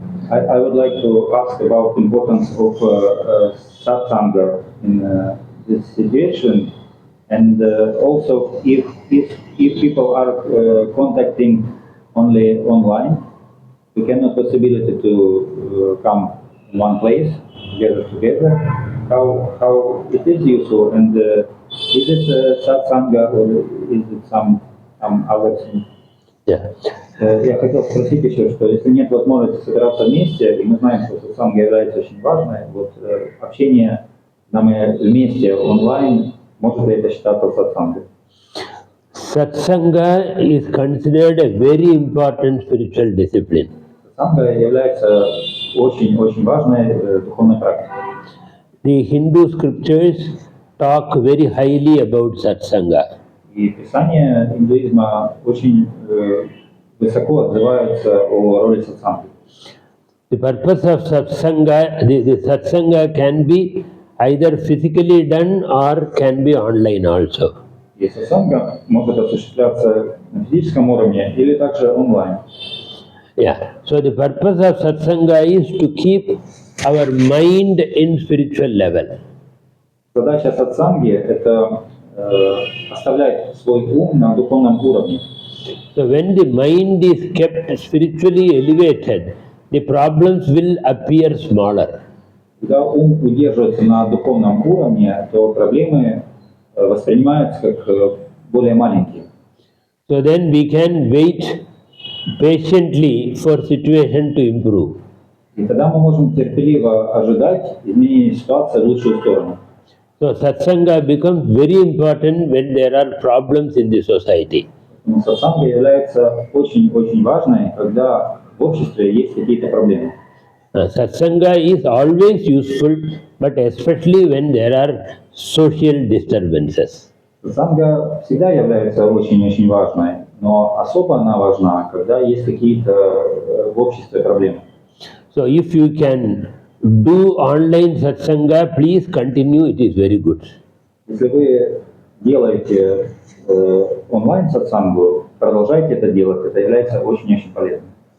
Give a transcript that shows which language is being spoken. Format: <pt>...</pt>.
<en>I would like to ask about the importance of satsanga in this situation, and also if people are contacting only online, we cannot possibility to come in one place together. How it is useful, and is it satsanga or is it some other thing? Yeah.</en> <ru>Я хотел спросить еще, что если нет возможности собираться вместе, и мы знаем, что сатсанга является очень важной, вот общение нам вместе онлайн, может ли это считаться сатсангой?</ru> <en>Satsanga is considered a very important spiritual discipline.</en> <ru>Сатсанга является очень важной духовной практикой.</ru> <en>The Hindu scriptures talk very highly about satsanga.</en> <ru>И писания индуизма очень высоко отзываются о роли сатсанги.</ru> <en>The purpose of satsanga, the satsanga can be either physically done or can be online also.</en> <ru>И сатсанга может осуществляться на физическом уровне или также онлайн.</ru> <en>Yeah. So the purpose of satsanga is to keep our mind in spiritual level.</en> <ru>Задача сатсанги – это оставлять свой ум на духовном уровне.</ru> <en>So when the mind is kept spiritually elevated, the problems will appear smaller.</en> <ru>Когда ум удерживается на духовном уровне, то проблемы воспринимаются как более маленькие.</ru> <en>So then we can wait patiently for situation to improve.</en> <ru>И тогда мы можем терпеливо ожидать изменения ситуации в лучшую сторону.</ru> <en>So satsanga becomes very important when there are problems in the society.</en> <ru>Сатсанга является очень важной, когда в обществе есть какие-то проблемы.</ru> <en>Satsanga is always useful, but especially when there are social disturbances.</en> <ru>Сатсанга всегда является очень важной, но особо она важна, когда есть какие-то в обществе проблемы.</ru> <en>So if you can do online satsanga, please continue, it is very good.</en> <ru>Если вы делаете онлайн сатсангу, продолжайте это делать, это является очень полезным.</ru>